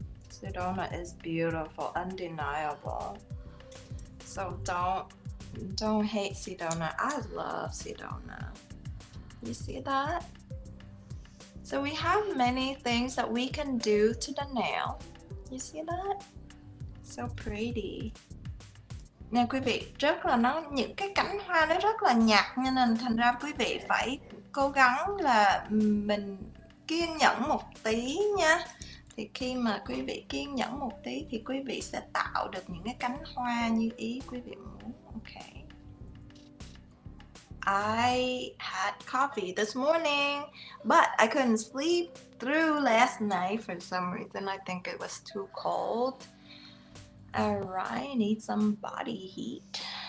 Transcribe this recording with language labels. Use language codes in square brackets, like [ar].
[en] Sedona is beautiful, undeniable. So don't hate Sedona. I love Sedona. You see that? So we have many things that we can do to the nail. You see that? So pretty. [vi] Nè quý vị, rất là những cái cánh hoa nó rất là nhạt, nên thành ra quý vị phải cố gắng là mình kiên nhẫn một tí nha. Thì khi mà quý vị kiên nhẫn một tí thì quý vị sẽ tạo được những cái cánh hoa như ý quý vị muốn. [en] Ok. I had coffee this morning, but I couldn't sleep through last night for some reason. I think it was too cold. Alright, need some body heat.